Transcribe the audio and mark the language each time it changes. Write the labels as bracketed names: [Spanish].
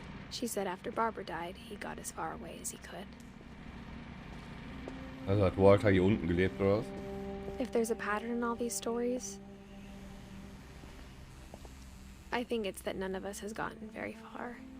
[English] She said after Barbara died, he got as far away as he could. [German] Also hat Walter hier unten gelebt, oder was? [English] If there's a pattern in all these stories, I think it's that none of us has gotten very far.